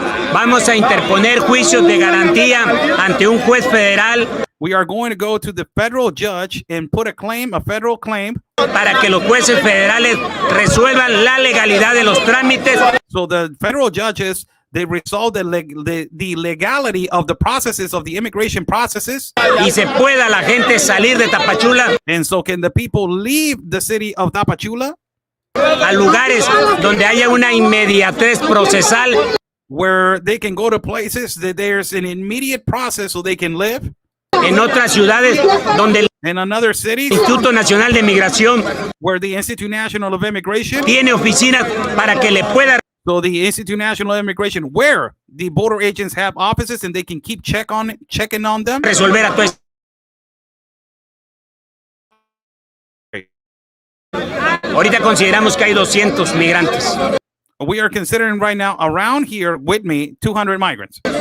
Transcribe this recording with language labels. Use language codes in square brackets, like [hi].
[es] Vamos a interponer juicios de garantía ante un juez federal. [en] We are going to go to the federal judge and put a federal claim. [es] Para que los jueces federales resuelvan la legalidad de los trámites. [en] So the federal judges, they resolve the legality of the processes of the immigration processes. [es] Y se pueda la gente salir de Tapachula. [en] And so can the people leave the city of Tapachula? [es] A lugares donde haya una inmediatez procesal. [en] Where they can go to places that there's an immediate process so they can live. [es] En otras ciudades donde [en] in another cities, [es] el Instituto Nacional de Migración [en] where the Institute National of Immigration [es] tiene oficinas para que le pueda. [en] So the Institute National of Immigration, where the border agents have offices and they can keep checking on them. [es] Resolver a todo. Ahorita consideramos que hay 200 migrantes. [en] We are considering right now around here with me 200 migrants.